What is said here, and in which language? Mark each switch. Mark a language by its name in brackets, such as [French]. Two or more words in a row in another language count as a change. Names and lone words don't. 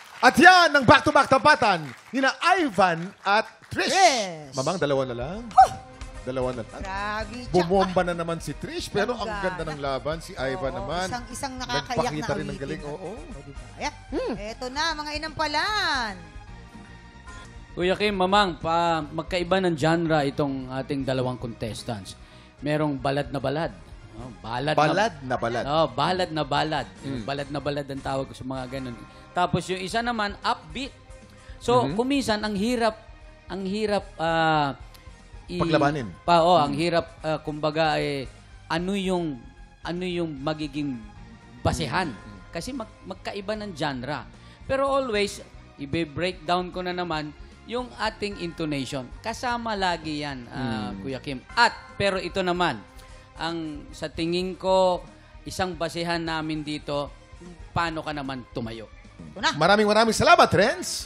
[Filipino] At yan ang back-to-back tapatan nina Ivan at Trish. Trish. Mamang, dalawa na lang. Dalawa na lang. Grabe. Bumomba na naman si Trish, pero ang ganda ng laban. Si Ivan naman. Isang nakakayak na nagpakita rin ng galing. Oo. Ayan. Eto na, mga inampalan. Kuya Kim, Mamang, magkaiba ng genre itong ating dalawang contestants. Merong balad na balad. Oh, balad na balad. Oh, balad na balad. Balad na balad ang tawag ko sa mga ganun. Tapos yung isa naman, upbeat. So, kuminsan, ang hirap paglabanin. Ang hirap, kumbaga, ano yung magiging basehan. Kasi magkaiba ng genre. Pero always, i-breakdown ko na naman yung ating intonation. Kasama lagi yan, Kuya Kim. Pero ito naman, sa tingin ko, isang basehan namin dito, paano ka naman tumayo. Maraming salamat, Renz.